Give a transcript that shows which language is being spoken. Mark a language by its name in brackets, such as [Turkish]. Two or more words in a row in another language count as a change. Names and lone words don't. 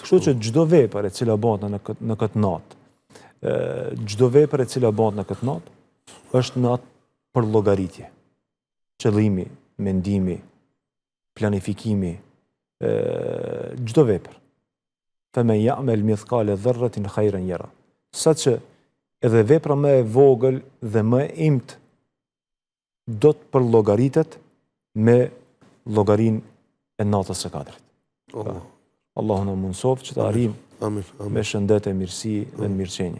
[Albanian] Kështu që çdo vepër e cila bëhet në këtë natë, çdo vepër e cila bëhet në këtë natë, është natë për llogaritje. Qëllimi, mendimi, planifikimi, çdo vepër. [Arabic] فمن يعمل مثقال ذرة خيرا يره. [Albanian] Saqë edhe vepra më e vogël dhe më e imt do të përllogaritet me llogarin e natës së Kadrit. Allahu na mundsoft që të arrijmë me shëndet e mirësi dhe në mirëqenie.